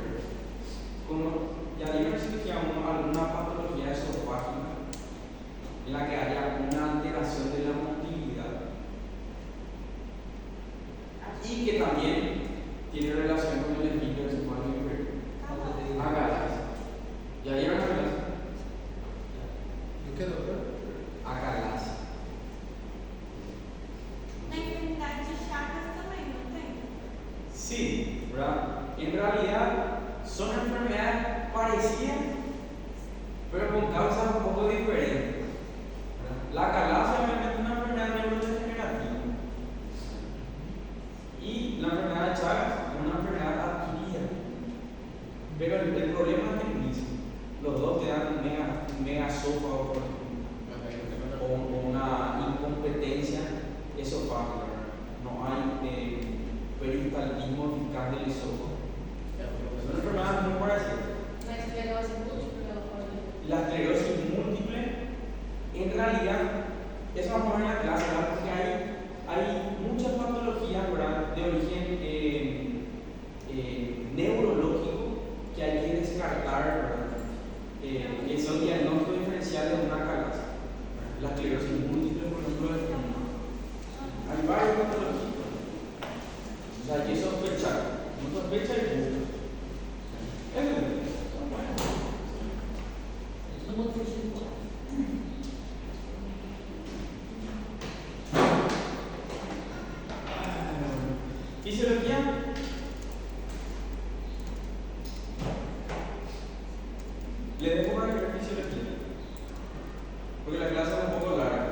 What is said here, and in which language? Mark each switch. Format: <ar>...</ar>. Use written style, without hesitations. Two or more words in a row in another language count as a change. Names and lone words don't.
<es>Como ya dijeron si alguna patología esofágica en la que haya una alteración de la motilidad y que también tiene relación con el esfínter esofágico inferior. Acalasia. ¿Ya vieron acalasia? ¿Y qué, doctor? Acalasia.</es> <pt>Na enfermidade de Chagas também, não tem?</pt> <es>Sí, ¿verdad? En realidad son enfermedades parecidas, pero con causas un poco diferentes. ¿Verdad? La acalasia obviamente es una enfermedad neurodegenerativa y la enfermedad de Chagas es una enfermedad adquirida. Pero el problema es el mismo. Los dos te dan un megasófago, por ejemplo, o una incompetencia esofágica. No hay peristaltismo eficaz del esófago. Son enfermedades muy parecidas.</es> <pt>Na esclerose múltipla ela pode.</pt> <es>La esclerosis múltiple, en realidad, eso vamos a ver en la clase, ¿verdad? Porque hay muchas patologías, ¿verdad?, de origen neurológico que hay que descartar, ¿verdad? Que son diagnósticos diferenciales de una acalasia. La esclerosis múltiple, por ejemplo, es una. Hay varias patologías. O sea, hay que sospechar. No sospecha y busca. Eso es.</es> <pt>No vou fugir.</pt> <es>Fisiología. Le dejo para ver fisiología, porque la clase es un poco larga.</es>